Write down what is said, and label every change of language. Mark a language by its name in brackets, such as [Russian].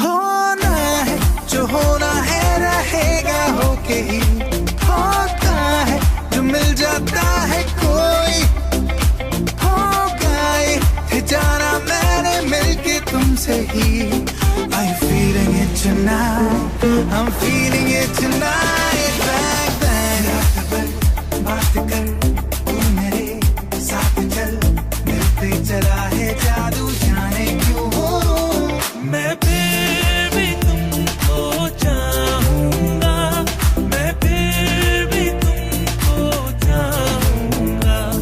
[Hindi] होना है जो होना है, रहेगा होके ही। होता है जो मिल जाता है कोई, होगा ये जाना मैंने मिलके तुमसे ही। [English] I'm feeling it tonight, I'm feeling it tonight. Bang bang [Hindi] रात भर बात कर, तू मेरे साथ चल, मिलते चला है जादू जाने क्यों हो। मैं फिर भी तुमको चाहूंगा, मैं फिर भी तुमको चाहूंगा।